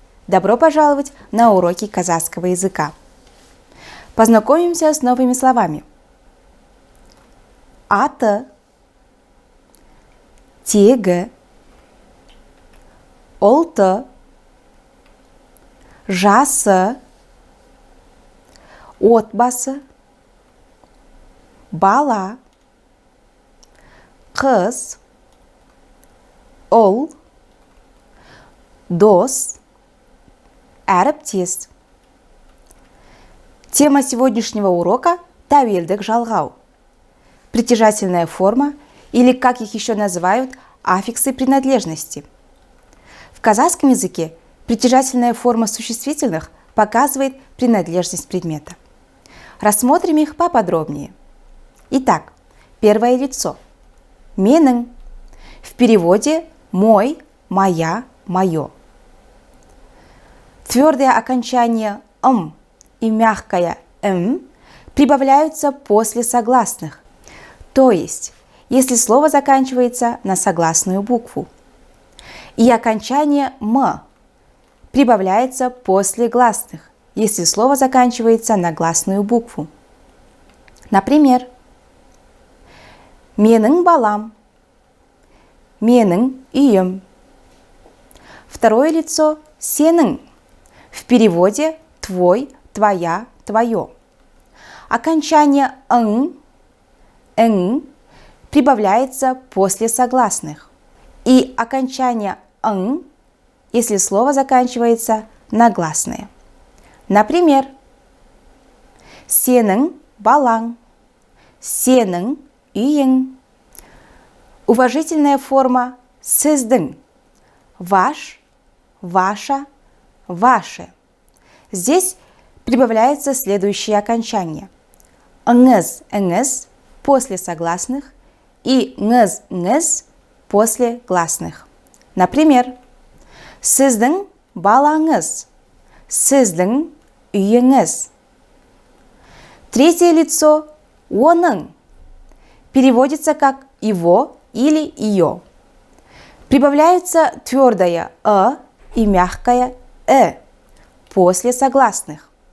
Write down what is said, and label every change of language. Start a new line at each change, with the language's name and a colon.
Russian: Добро пожаловать на уроки казахского языка. Познакомимся с новыми словами.
Kazakh: Аты, тегі, ұлты, жасы, отбасы, бала, қыз, ұл, дос, әріптес.
Russian: Тема сегодняшнего урока –
Kazakh: тәуелдік жалғау.
Russian: Притяжательная форма, или, как их еще называют, аффиксы принадлежности. В казахском языке притяжательная форма существительных показывает принадлежность предмета. Рассмотрим их поподробнее. Итак, первое лицо. Менің. В переводе мой, моя, мое. Твердое окончание «м» и мягкое «м» прибавляются после согласных, то есть, если слово заканчивается на согласную букву. И окончание «м» прибавляется после гласных, если слово заканчивается на гласную букву. Например,
Kazakh: менің балам, менің үйім.
Russian: Второе лицо сенің. В переводе твой, твоя, твое. Окончание «ың» прибавляется после согласных. И окончание «ың», если слово заканчивается на гласные. Например,
Kazakh: сенің балаң, сенің үйің.
Russian: Уважительная форма сіздің. Ваш, ваша, ваше. Здесь прибавляется следующее окончание. Ыңыз после согласных и ңыз после гласных. Например,
Kazakh: сіздің балаңыз, сіздің үйіңіз.
Russian: Третье лицо оның переводится как его или ее. Прибавляется твердое и мягкое после согласных.